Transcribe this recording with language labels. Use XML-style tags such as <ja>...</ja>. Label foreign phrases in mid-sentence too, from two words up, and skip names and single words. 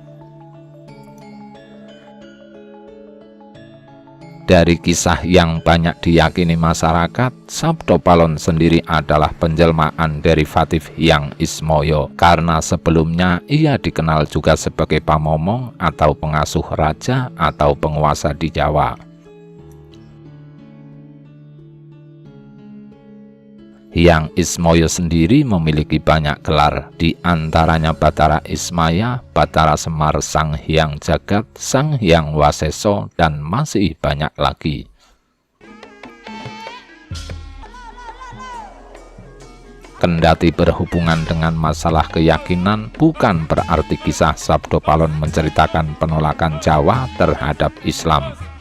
<id>Dari kisah yang banyak diyakini masyarakat, Sabdo Palon sendiri adalah penjelmaan derivatif Hyang Ismoyo, karena sebelumnya ia dikenal juga sebagai pamomong atau pengasuh raja atau penguasa di Jawa. Hyang Ismoyo sendiri memiliki banyak gelar, di antaranya Batara Ismaya, Batara Semar Sang Hyang Jagat, Sang Hyang Waseso, dan masih banyak lagi. Kendati berhubungan dengan masalah keyakinan, bukan berarti kisah Sabdo Palon menceritakan penolakan Jawa terhadap Islam.</id>